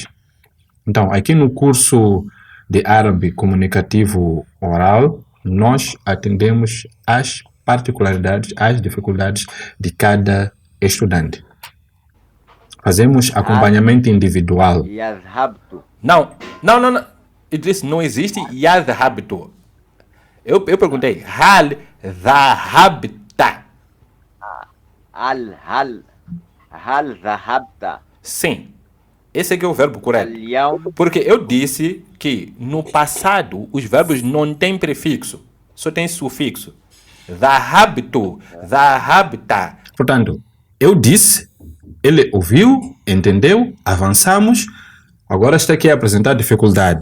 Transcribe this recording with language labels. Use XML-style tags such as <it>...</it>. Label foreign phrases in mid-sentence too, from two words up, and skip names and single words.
<pt>Então, aqui no curso de árabe comunicativo oral, nós atendemos às particularidades, às dificuldades de cada estudante. Fazemos acompanhamento individual. Yadhabtu. Não. Idris, não existe yadhabtu. Eu perguntei,</pt> <ar>هل ذهبت. هل ذهبت.</ar> <pt>Sim. Esse aqui é o verbo correto. Al-yawm. Porque eu disse que no passado os verbos não têm prefixo, só tem sufixo.</pt> <ar>ذهبت، ذهبت.</ar> <pt>Portanto, eu disse, ele ouviu, entendeu, avançamos, agora está aqui a apresentar dificuldade.</pt>